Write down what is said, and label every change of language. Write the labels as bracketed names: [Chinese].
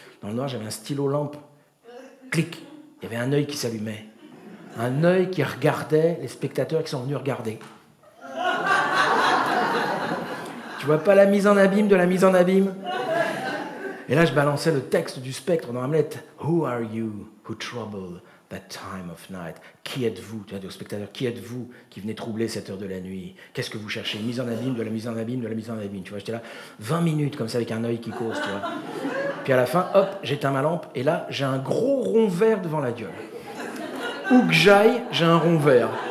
[French] Dans le noir, j'avais un stylo lampe, clic, il y avait un œil qui s'allumait, un œil qui regardait les spectateurs qui sont venus regarder. Tu vois pas la mise en abîme de la mise en abîme ? Et là, je balançais le texte du Spectre dans Hamlet. [English] Who are you who trouble that time of night? [French] Qui êtes-vous, tu vois, aux spectateurs, qui êtes-vous qui venez troubler cette heure de la nuit? Qu'est-ce que vous cherchez? Mise en abîme, de la mise en abîme, de la mise en abîme. Tu vois, j'étais là 20 minutes comme ça avec un œil qui cause, tu vois. Puis à la fin, hop, j'éteins ma lampe et là, j'ai un gros rond vert devant la gueule. Où que j'aille, j'ai un rond vert.